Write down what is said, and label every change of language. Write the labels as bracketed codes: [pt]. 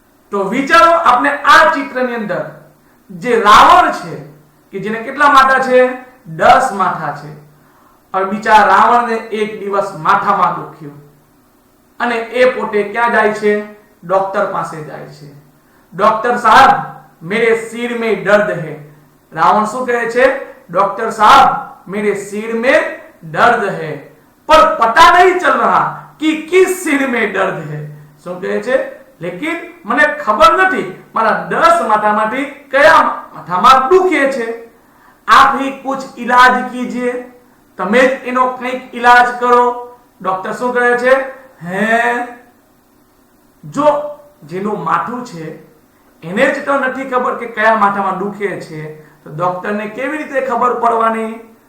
[gu] તો વિચારો આપણે આ ચિત્રની અંદર જે રાવણ છે કે જેને કેટલા માથા છે? 10 માથા છે. હવે બિચારા રાવણને એક દિવસ માથામાં દુખ્યું અને એ પોતે ક્યાં જાય છે? ડોક્ટર પાસે જાય છે. [hi] ડોક્ટર સાहब मेरे सिर में दर्द है. रावण [gu] શું કહે છે? [hi] डॉक्टर साहब मेरे सिर में दर्द है पर पता नहीं चल रहा कि किस सिर में दर्द है. [gu] શું કહે છે? लेकिन મને ખબર નથી મારા 10 માથામાંથી કયા માથામાં દુખે છે. [hi] आप ही कुछ इलाज कीजिए. [gu] તમે જ એનો કંઈક ઈલાજ કરો. ડોક્ટર શું કહે છે? હે, જો જેનું માથું છે એને જ તો નથી ખબર કે કયા માથામાં દુખે છે તો ડોક્ટરને કેવી રીતે ખબર પડવાની?